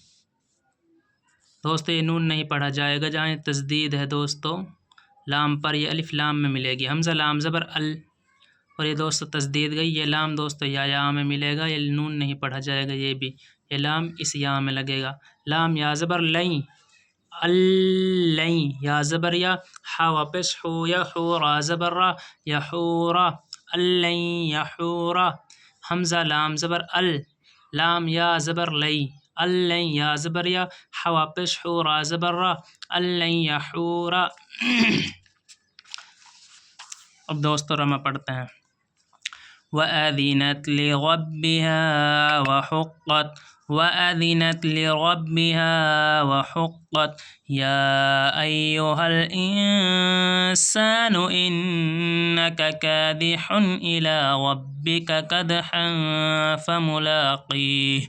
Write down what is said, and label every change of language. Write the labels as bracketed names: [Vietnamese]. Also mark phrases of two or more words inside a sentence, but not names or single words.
[Urdu] دوستو یہ نون نہیں پڑھا جائے گا، جہاں تشدید ہے دوستو لام پر یہ الف لام میں ملے گی. حمزہ لام زبر ال اور یہ دوستو تشدید گئی، یہ لام دوستو یا میں ملے گا، یہ نون نہیں پڑھا جائے گا. یہ بھی یہ لام اس یا میں لگے گا. لام یا زبر لیں اللیں یا زبر یا حا واپس حو یا حو را زبر را یحورا اللیں یحورا. حمزہ لام زبر ال لام یا زبر لئی اللیں یا زبر یا حا واپس حو را زبر را اللیں یحورا. اب دوستو رمہ پڑھتے ہیں. [Arabic] وَأَذِنَتْ لِرَبِّهَا وَحُقَّتْ وَأَذِنَتْ لِرَبِّهَا وَحُقَّتْ. يَا أَيُّهَا الْإِنسَانُ إِنَّكَ كَادِحٌ إِلَى رَبِّكَ كَدْحًا فَمُلَاقِيهِ.